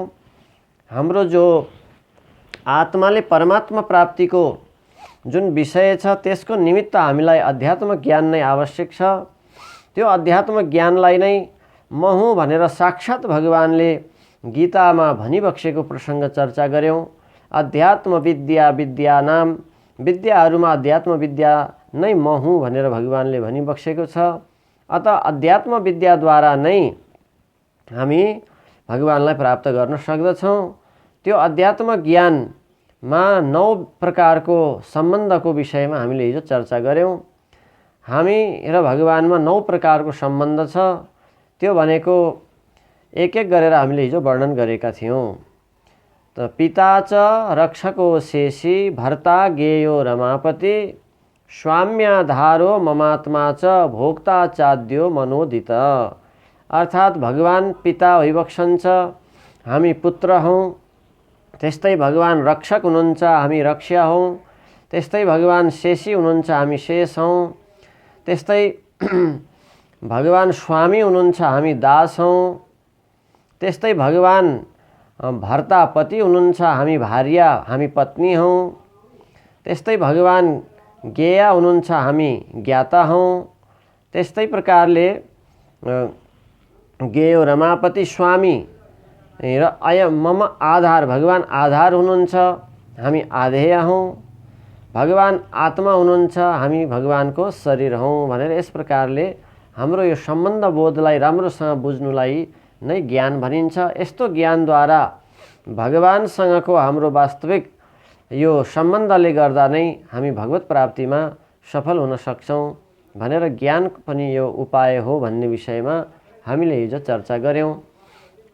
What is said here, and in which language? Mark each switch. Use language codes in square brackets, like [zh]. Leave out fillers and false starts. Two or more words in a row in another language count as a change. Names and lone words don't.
[ne] हाम्रो जो आत्माले परमात्मा प्राप्तिको जुन विषय छ त्यसको निमित्त हामीलाई अध्यात्म ज्ञान नै आवश्यक छ। त्यो अध्यात्म ज्ञानलाई नै म हुँ भनेर साक्षात भगवानले गीतामा भनिबक्सेको प्रसंग चर्चा गर्यौं। [sa] अध्यात्म विद्या विद्यानाम, [ne] विद्याहरूमा अध्यात्म विद्या नै म हुँ भनेर भगवानले भनिबक्सेको छ। अत अध्यात्म विद्याद्वारा नै हामी भगवानलाई प्राप्त गर्न सक्दछौं। त्यो अध्यात्म ज्ञानमा 9 प्रकारको सम्बन्धको विषयमा हामीले हिजो चर्चा गर्यौं। हामी र भगवानमा 9 प्रकारको सम्बन्ध छ। त्यो भनेको एक एक गरेर हामीले हिजो वर्णन गरेका थियौं। [sa] त पिता च रक्षको शेषी, भर्ता ज्ञेयो रमापति, स्वाम्याधारो ममात्मा च, भोक्ता चाद्यो मनोदित। [ne] अर्थात भगवान पिता भइबक्सन्छ, हामी पुत्र हौं। त्यस्तै भगवान रक्षक हुनुहुन्छ, हामी रक्ष्या हौं। त्यस्तै भगवान शेषी हुनुहुन्छ, हामी शेष हौं। त्यस्तै भगवान स्वामी हुनुहुन्छ, हामी दास हौं। त्यस्तै भगवान भर्ता पति हुनुहुन्छ, हामी भार्या, हामी पत्नी हौं। त्यस्तै भगवान ज्ञेया हुनुहुन्छ, हामी ज्ञाता हौं। त्यस्तै प्रकारले [sa] ज्ञेयो रमापति [ne] स्वामी र [sa] अयम मम आधार, [ne] भगवान आधार हुनुहुन्छ, हामी आधेय हौं। भगवान आत्मा हुनुहुन्छ, हामी भगवानको शरीर हौं भनेर यस प्रकारले हाम्रो यो सम्बन्ध बोधलाई राम्रोसँग बुझ्नुलाई नै ज्ञान भनिन्छ। यस्तो ज्ञानद्वारा भगवानसँगको हाम्रो वास्तविक यो सम्बन्धले गर्दा नै हामी भगवत प्राप्तिमा सफल हुन सक्छौं भनेर ज्ञान पनि यो उपाय हो भन्ने विषयमा हामीले हिजो चर्चा गर्यौं।